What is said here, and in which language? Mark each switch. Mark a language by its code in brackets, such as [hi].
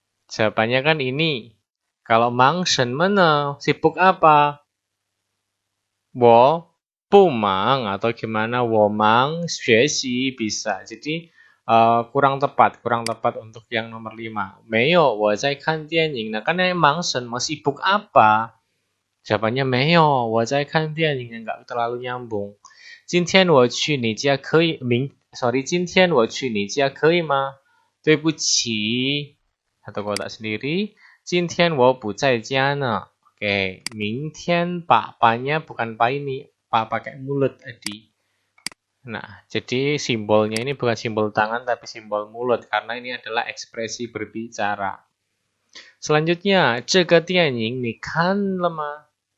[id] Jawabannya kan ini. Kalau [zh] 忙什么呢? [id] Sibuk apa? [zh] 我不忙 [id] atau gimana? [zh] 我忙学习 bisa. [id] Jadi kurang tepat untuk yang nomor 5. [zh] 没有，我在看电影呢.Kan 忙什么? [id] Sibuk apa? [zh] Jawabannya 没有，我在看电影. [id] Enggak terlalu nyambung. [zh] 今天我去你家可以今天我去你家可以吗？对不起， [id] satu kotak sendiri. [zh] 今天我不在家呢. [id] Oke, 明天 pa-nya bukan pa ini, pa pakai mulut tadi. Nah, jadi simbolnya ini bukan simbol tangan tapi simbol mulut karena ini adalah ekspresi berbicara. [zh] Selanjutnya, 这个电影你看了吗？